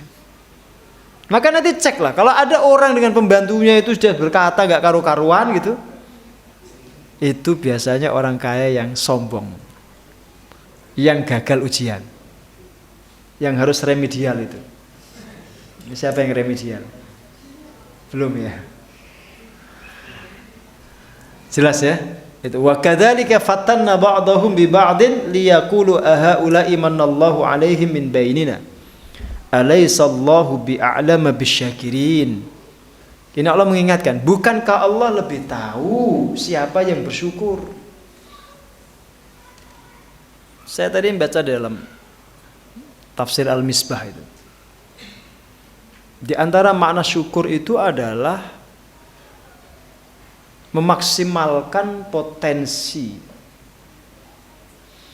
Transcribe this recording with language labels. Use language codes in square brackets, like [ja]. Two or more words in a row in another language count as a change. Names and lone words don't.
[id] Maka nanti ceklah, kalau ada orang dengan pembantunya itu sudah berkata gak karu-karuan gitu, itu biasanya orang kaya yang sombong, yang gagal ujian, yang harus remedial itu. Siapa yang remedial? Belum ya? Jelas ya? [ar] Itu وكذلك فتنا بعضهم ببعض ليقولوا أهؤلاء من الله عليهم من بيننا. أليس الله بأعلم بالشاكرين. [id] Ini Allah mengingatkan, bukankah Allah lebih tahu siapa yang bersyukur? Saya tadi membaca dalam tafsir Al-Misbah itu. Di antara makna syukur itu adalah memaksimalkan potensi.